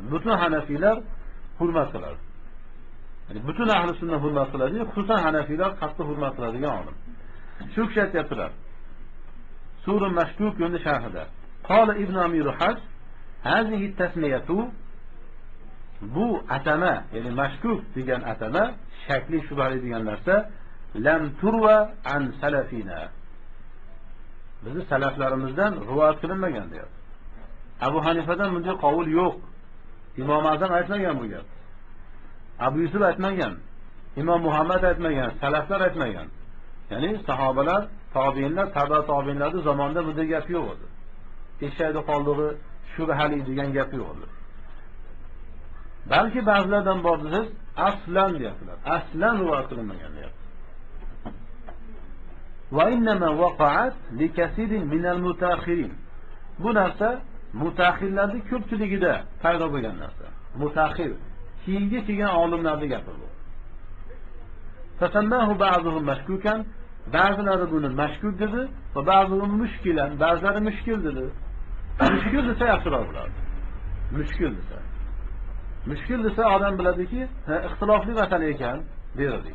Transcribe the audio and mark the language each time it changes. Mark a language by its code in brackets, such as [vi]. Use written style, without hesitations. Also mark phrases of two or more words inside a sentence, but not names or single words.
[uz] Butun Hanafiylar hurmat qiladi. Ya'ni butun ahli sunna hurmat qiladi, xususan Hanafiylar qattiq hurmat qiladigan olim. Shu kishi aytibdilar. Surun mashkuk yo'lda sharhida. [ar] قال ابن أمير الحاج: "هذه التسمية" [uz] bu atama, ya'ni mashkuk degan atama, shakli shubhali degan narsa, [ar] لم تروَ عن سلفنا. [uz] Bizi salaflarimizdan rivoyat qilinmagan deyapti. Abu Hanifadan bunday qavul yo'q. Imom Azam aytmagan bu gap. Abu Yusuf aytmagan. Imom Muhammad aytmagan, salaflar aytmagan. Ya'ni sahobalar, tobiinlar, tabi'at tobiinlarning zamonida bunday gap yo'q edi. Eshakda qoldig'i shubhali degan gap yo'q edi. Balki ba'zilardan bor desiz, aslan deyaptilar. Aslan rivoyat qilinmagan deyapti. [ar] وإنما وقعت لكثير من المتأخرين. [uz] Bu narsa mutaxirlarning ko'pchiligida paydo bo'lgan narsa. Mutaxir keyingi kelgan olimlarning gapi bu. [ar] فسماه بعضهم مشكوكا, [uz] ba'zilari buni mashkuk dedi va ba'zilari mushkilan, ba'zilari mushkil dedi. Mushkil desa yaxshiroq bo'ladi. Mushkil desa odam biladiki, ixtilofli masala ekan deydi.